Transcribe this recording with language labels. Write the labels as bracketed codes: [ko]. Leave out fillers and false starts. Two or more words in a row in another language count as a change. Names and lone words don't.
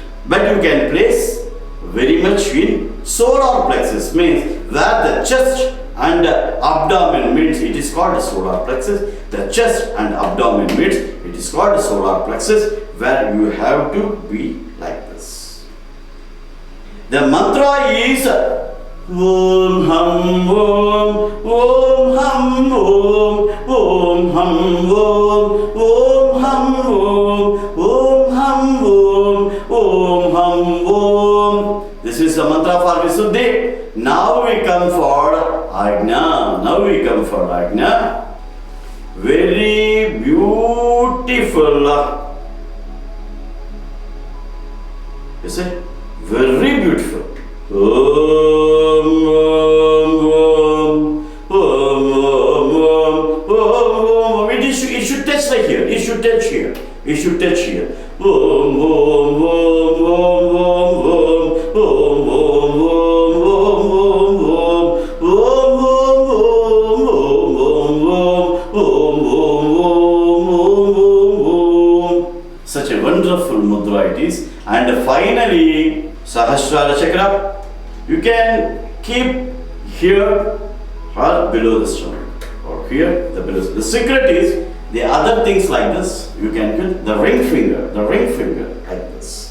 [en] But you can place very much in solar plexus, means where the chest and abdomen meets, it is called solar plexus. The chest and abdomen meets, it is called solar plexus, where you have to be like this. The mantra is Om Ham Om, Om Ham Om, Om Ham Om, Om Ham Om, Om Ham Om, Om Ham Om. This is the mantra for Visuddhi. Now we come for Ajna. Now we come for Ajna. Very beautiful. You see? Very beautiful. Om Om Om Om Om Om Om. It should touch like here. It should touch here. It should touch here. Om Om Om Om Om Om Om Om Om Om Om. Such a wonderful mudra it is. And finally, Sahasrara chakra, you can keep here or below the stomach, or here, the below. The secret is the other things like this. You can put the ring finger like this.